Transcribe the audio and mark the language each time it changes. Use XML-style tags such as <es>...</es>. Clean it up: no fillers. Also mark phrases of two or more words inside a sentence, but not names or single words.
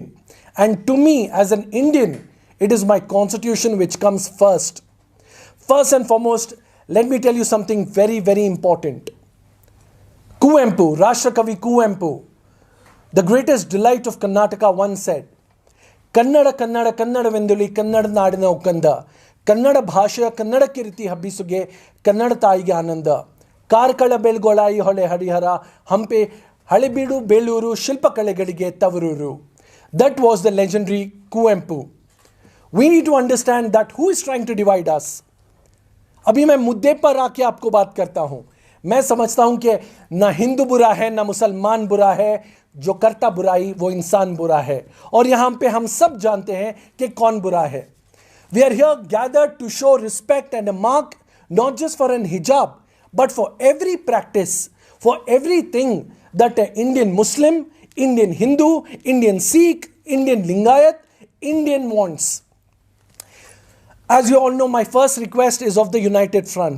<en>And to me, as an Indian, it is my constitution which comes first. First and foremost, let me tell you something very, very important. Kuvempu, Rashtrakavi Kuvempu, the greatest delight of Karnataka, once said,</en> <kn>ಕನ್ನಡ, ಕನ್ನಡ, ಕನ್ನಡ ವೆಂದುಲಿ, ಕನ್ನಡ ನಾಡಿನ ಉಕಂಡ, ಕನ್ನಡ ಭಾಷಾ, ಕನ್ನಡ ಕೀರ್ತಿ ಹಬ್ಬಿಸುಗೆ, ಕನ್ನಡ ತಾಯಿಗೆ ಆನಂದ, ಕಾರ್ಕಳ ಬೆಳ್ಗೊಳ ಹೊಳೆ ಹಾಡಿಹರ, ಹಂಪೆ, ಹಳೆಬೀಡು, ಬೇಲೂರು, ಶಿಲ್ಪ ಕಲೆಗಡಿಗೆ, ತವರೂರು.</kn> <en>That was the legendary Kuvempu. We need to understand that who is trying to divide us.</en> <hi>अभी मैं मुद्दे पर आके आपको बात करता हूं. मैं समझता हूं कि ना हिंदू बुरा है ना मुसलमान बुरा है, जो करता बुराई वो इंसान बुरा है. और यहां पे हम सब जानते हैं कि कौन बुरा है.</hi> <en>We are here gathered to show respect and a mark not just for an hijab but for every practice, for everything that an Indian Muslim, Indian Hindu, Indian Sikh, Indian Lingayat, Indian wants. As you all know, my first request is of the United Front.</en>